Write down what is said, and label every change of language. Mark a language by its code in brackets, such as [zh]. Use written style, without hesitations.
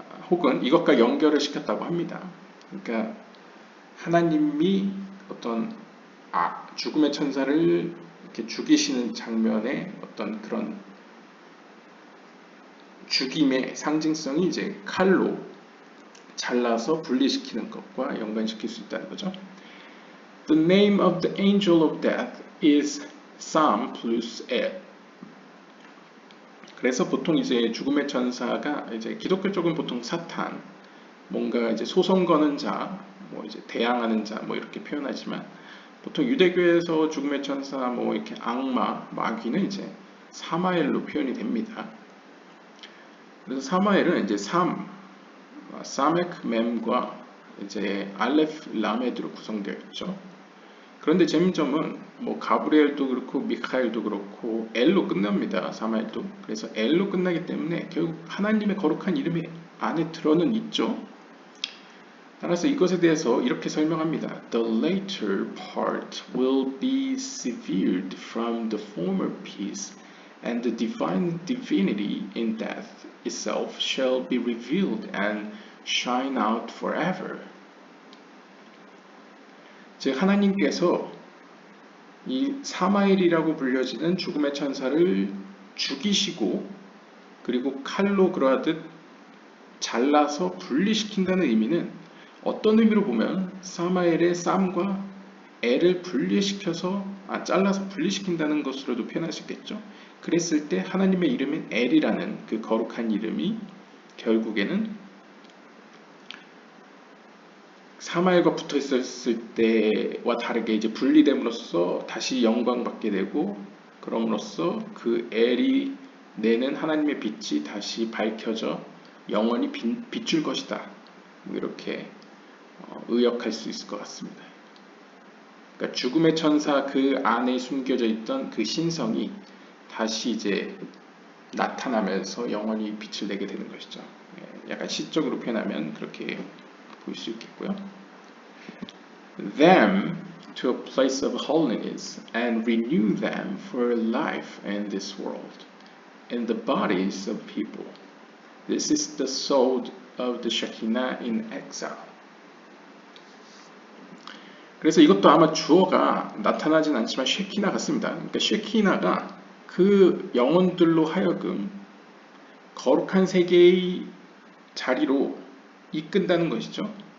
[ko] 혹은 이것과 연결을 시켰다고 합니다. 그러니까 하나님이 어떤 죽음의 천사를 이렇게 죽이시는 장면의 어떤 그런 죽임의 상징성이 이제 칼로 잘라서 분리시키는 것과 연관시킬 수 있다는 거죠. [en] The name of the angel of death is Sam plus El. [ko] 그래서 보통 이제 죽음의 천사가 이제 기독교 쪽은 보통 사탄, 뭔가 이제 소송 거는 자, 뭐 이제 대항하는 자, 뭐 이렇게 표현하지만 보통 유대교에서 죽음의 천사, 뭐 이렇게 악마, 마귀는 이제 사마엘로 표현이 됩니다. 그래서 사마엘은 이제 사메크 mem과 이제 알레프 라메드로 구성되어 있죠. 그런데 재미점은 뭐 가브리엘도 그렇고 미카엘도 그렇고 엘로 끝납니다. 사마엘도. 그래서 엘로 끝나기 때문에 결국 하나님의 거룩한 이름이 안에 들어는 있죠. 따라서 이것에 대해서 이렇게 설명합니다. [en] The later part will be severed from the former piece, and the divine divinity in death itself shall be revealed and shine out forever. [ko] 즉 하나님께서 이 사마엘이라고 불려지는 죽음의 천사를 죽이시고 그리고 칼로 그러하듯 잘라서 분리시킨다는 의미는 어떤 의미로 보면 사마엘의 쌈과 엘을 분리시켜서 잘라서 분리시킨다는 것으로도 표현할 수 있겠죠. 그랬을 때 하나님의 이름인 엘이라는 그 거룩한 이름이 결국에는 사마엘과 붙어 있었을 때와 다르게 이제 분리됨으로써 다시 영광받게 되고 그럼으로써 그 엘이 내는 하나님의 빛이 다시 밝혀져 영원히 비출 것이다. 이렇게 의역할 수 있을 것 같습니다. 그러니까 죽음의 천사 그 안에 숨겨져 있던 그 신성이 다시 이제 나타나면서 영원히 빛을 내게 되는 것이죠. 약간 시적으로 표현하면 그렇게 볼 수 있겠고요. [en] Them to a place of holiness and renew them for life in this world, in the bodies of people. This is the soul of the Shekinah in exile. [ko] 그래서 이것도 아마 주어가 나타나진 않지만 쉐키나 같습니다. 그러니까 쉐키나가 그 영혼들로 하여금 거룩한 세계의 자리로 이끈다는 것이죠.